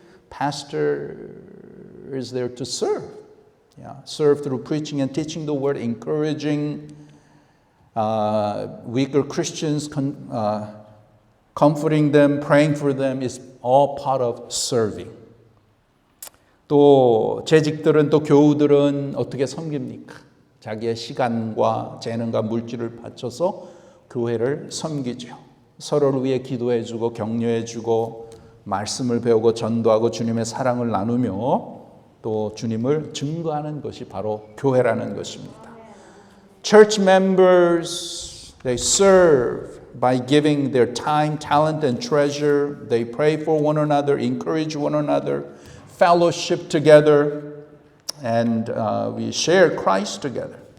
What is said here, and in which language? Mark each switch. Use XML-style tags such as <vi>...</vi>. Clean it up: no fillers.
<en>Pastor is there to serve. Serve through preaching and teaching the word, encouraging weaker Christians, comforting them, praying for them is all part of serving.</en> <ko>또 재직들은 또 교우들은 어떻게 섬깁니까? 자기의 시간과 재능과 물질을 바쳐서 교회를 섬기죠. 서로를 위해 기도해주고 격려해주고 말씀을 배우고 전도하고 주님의 사랑을 나누며 또 주님을 증거하는 것이 바로 교회라는 것입니다.</ko> <en>Church members, they serve by giving their time, talent, and treasure. They pray for one another, encourage one another, fellowship together, and we share Christ together.</en>